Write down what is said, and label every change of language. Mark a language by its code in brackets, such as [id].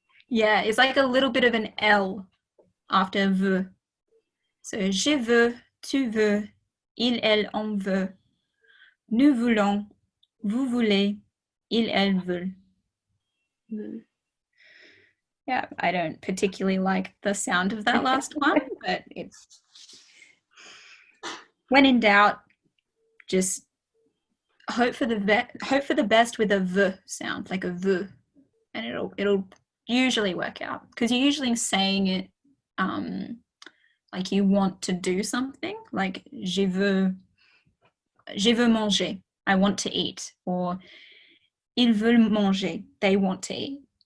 [en] Yeah, it's like a little bit of an L after veut. [fr] So je veux, tu veux, il, elle, on veut, nous voulons, vous voulez, ils, elles veulent. [en] Yeah, I don't particularly like the sound of that last one, but it's when in doubt, just hope for the best with a v sound, like a v, and it'll usually work out because you're usually saying it like you want to do something, like [fr] je veux manger, [en] I want to eat, or [fr] ils veulent manger, [en] they want to eat.